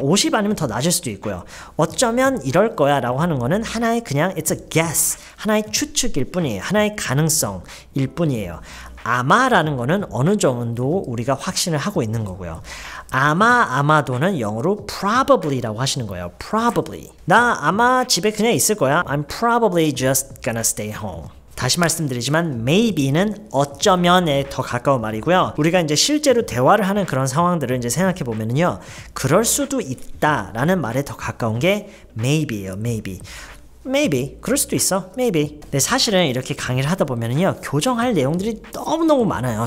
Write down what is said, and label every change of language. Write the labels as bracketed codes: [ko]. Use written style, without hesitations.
[ko] 50 아니면 더 낮을 수도 있고요. 어쩌면 이럴 거야 라고 하는 거는 하나의 그냥 [en] it's a guess. [ko] 하나의 추측일 뿐이에요. 하나의 가능성일 뿐이에요. 아마라는 거는 어느 정도 우리가 확신을 하고 있는 거고요. 아마도는 영어로 probably라고 하시는 거예요. [en] probably. [ko] 나 아마 집에 그냥 있을 거야. [en] I'm probably just gonna stay home. [ko] 다시 말씀드리지만 maybe는 어쩌면에 더 가까운 말이고요. 우리가 이제 실제로 대화를 하는 그런 상황들을 이제 생각해 보면은요. 그럴 수도 있다라는 말에 더 가까운 게 maybe예요. maybe 그럴 수도 있어. [en] maybe. [ko] 근데 사실은 이렇게 강의를 하다 보면은요 교정할 내용들이 너무너무 많아요.